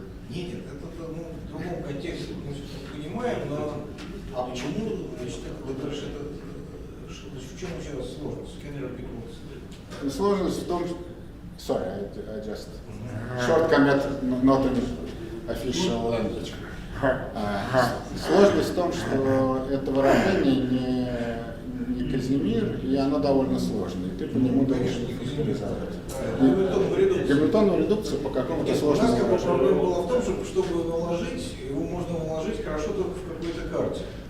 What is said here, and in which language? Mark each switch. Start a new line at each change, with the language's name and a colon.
Russian: Нет, это в другом контексте, мы все понимаем, но почему, значит, в чем еще раз сложность? Сложность в том, что
English: sorry, I just short comment, not in official language.
Russian: Сложность в том, что это выражение не Казимир, и оно довольно сложное, и ты по нему должен реализовать. Гамильтоновую редукцию по какому-то сложному выражению. Проблема была в том, чтобы наложить, его можно наложить хорошо только в какой-то карте.